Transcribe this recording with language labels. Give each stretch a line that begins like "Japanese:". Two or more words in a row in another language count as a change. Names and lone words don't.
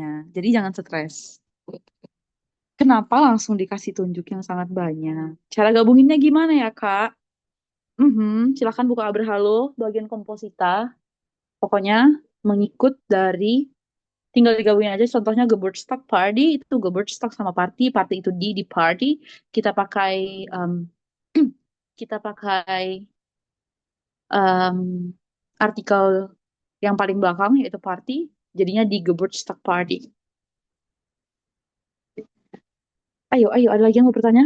Indonesian: Jadi jangan stres. Kenapa langsung dikasih tunjuk yang sangat banyak? Cara gabunginnya gimana ya, Kak? Silakan buka Aberhalo bagian komposita. Pokoknya mengikut dari tinggal digabungin aja. Contohnya
German: Geburtstag Party
Indonesian: itu Geburtstag sama party, party itu
German: di party.
Indonesian: Kita pakai um, kita pakai um, artikel yang paling belakang yaitu party. Jadinya
German: di Geburtstag Party.
Indonesian: Ayo, ayo, ada lagi yang mau bertanya?